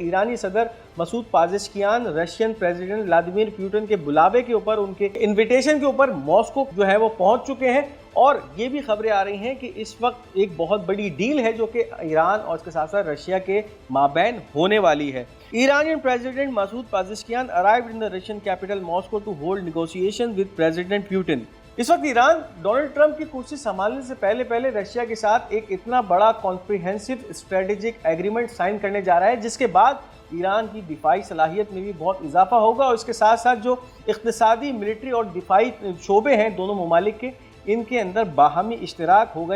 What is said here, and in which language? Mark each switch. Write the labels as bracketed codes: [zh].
[hi] ईरानी सदर Masood पाज़ेशकियान Russian president Vladimir Putin के बुलावे के ऊपर, उनके इन्विटेशन के ऊपर मॉस्को जो है वो पहुंच चुके हैं और ये भी खबरें आ रही हैं कि इस वक्त एक बहुत बड़ी डील है जो कि ईरान और इसके साथ साथ रशिया के माबैन होने वाली है। [en] Iranian President Masoud Pezeshkian arrived in the Russian capital Moscow to hold negotiations with President Putin. [hi] इस वक्त ईरान डोनाल्ड ट्रंप की कुर्सी संभालने से पहले रशिया के साथ एक इतना बड़ा कॉम्प्रिहेंसिव स्ट्रेटेजिक एग्रीमेंट साइन करने जा रहा है, जिसके बाद ईरान की दिफाई सलाहियत में भी बहुत इजाफा होगा और इसके साथ साथ जो इक़्तिसादी, मिलिट्री और दिफाई शोबे हैं दोनों ममालिक के, इनके अंदर बाहमी इश्तराक होगा।